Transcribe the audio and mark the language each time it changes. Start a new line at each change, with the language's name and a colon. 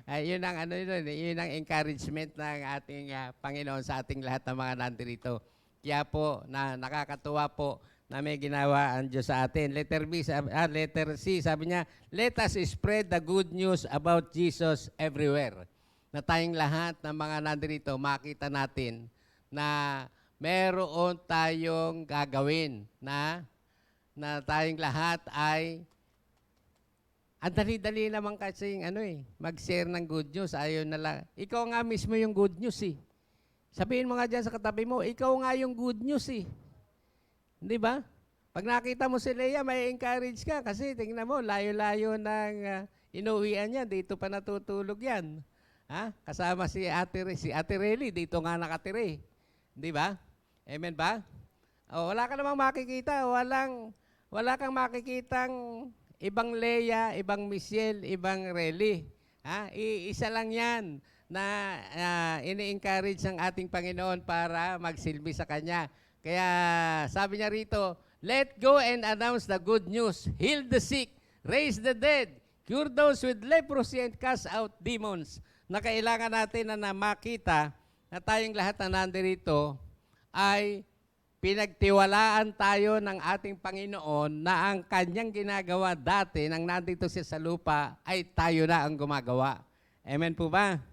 Filipino: Yun ang encouragement ng ating Panginoon sa ating lahat ng mga nandirito. Kaya po, nakakatuwa po na may ginawa ang Diyos sa atin.
English: Letter C,
Filipino: sabi niya,
English: let us spread the good news about Jesus everywhere.
Filipino: Na tayong lahat ng mga nandirito, makita natin na meron tayong gagawin na tayong lahat ay ang dali-dali naman kasing mag-share ng good news. Ayaw na lang. Ikaw nga mismo yung good news eh. Sabihin mo nga dyan sa katabi mo, ikaw nga yung good news eh. Hindi ba? Pag nakita mo si Leia, may encourage ka kasi tingnan mo, layo-layo ng inuwian niya. Dito pa natutulog yan. Ha? Kasama si Ate Rely, dito nga nakatire. Hindi ba? Amen ba? O, wala ka namang makikita. Wala kang makikitang ibang Leia, ibang Michelle, ibang Rely. Ha? Isa lang yan na ini-encourage ng ating Panginoon para magsilbi sa Kanya. Kaya sabi niya rito,
English: let go and announce the good news. Heal the sick, raise the dead, cure those with leprosy and cast out demons.
Filipino: Na kailangan natin na makita na tayong lahat na nandirito ay pinagtiwalaan tayo ng ating Panginoon na ang Kanyang ginagawa dati nang nandito siya sa lupa ay tayo na ang gumagawa. Amen po ba?